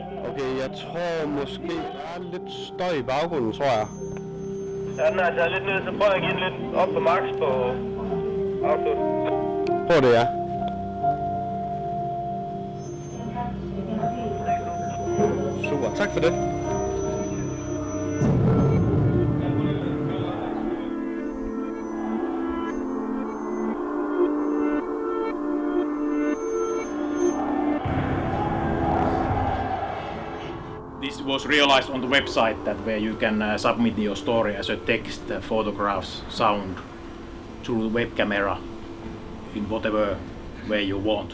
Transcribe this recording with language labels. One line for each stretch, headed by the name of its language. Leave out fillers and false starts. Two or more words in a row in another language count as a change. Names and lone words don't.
Danish: Okay, jeg tror måske der er lidt støj i baggrunden, tror jeg. Ja, den er altså lidt ned, så prøv at give den lidt op på max på output. Prøv det, ja. Super, tak for det.
English: This was realized on the website that where you can submit your story as a text, photographs, sound through the web camera in whatever way you want.